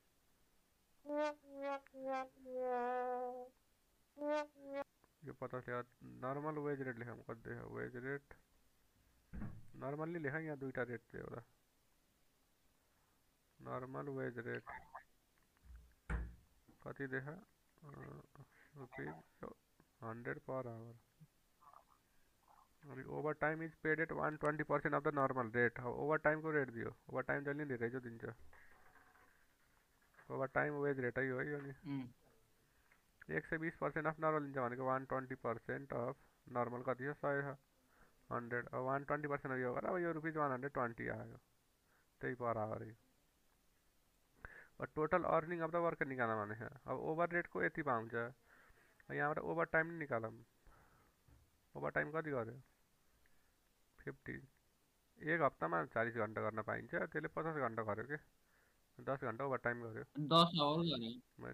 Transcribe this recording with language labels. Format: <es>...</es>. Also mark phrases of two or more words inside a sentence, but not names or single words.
<ne>यो 50 लेखा</ne> <en>normal wage rate</en> <ne>लेखौँ कति देखा</ne> <en>wage rate normally</en> <ne>लेखा यहाँ दुईवटा रेट थियो एउटा</ne> <en>normal wage rate</en> <ne>कति देखा</ne> <en>rupees 100 per hour. अभी over time is paid at 120% of the normal rate.</en> <ne>अब</ne> <en>over time</en> <ne>रेट दियो,</ne> <en>over time</en> <ne>जहिले धेरै जो दिन्छ।</ne> <en>over time wage rate</en> <ne>हो यो नि।</ne> <en>120% of normal</en> <ne>दिन्छ भनेको</ne> <en>120% of normal</en> <ne>कति हो 100 छ 100। अब 120% यो गरेर अब यो रुपीज 120 आयो, त्यही</ne> <en>per hour</en> <ne>है। और</ne> <en>total earning of the worker</en> <ne>निकाल्न भने अब ओभर रेटको यति पाउँछ, यहाँबाट</ne> <en>over time</en> <ne>नि निकालौँ।</ne> <en>over time</en> <ne>कति गर्यो 50। एक हप्तामा 40 घन्टा गर्न पाइन्छ, त्यसले 50 घन्टा गर्यो के, 10 घन्टा</ne> <en>over time</en> <ne>गर्यो। 10 आवर गरे</ne>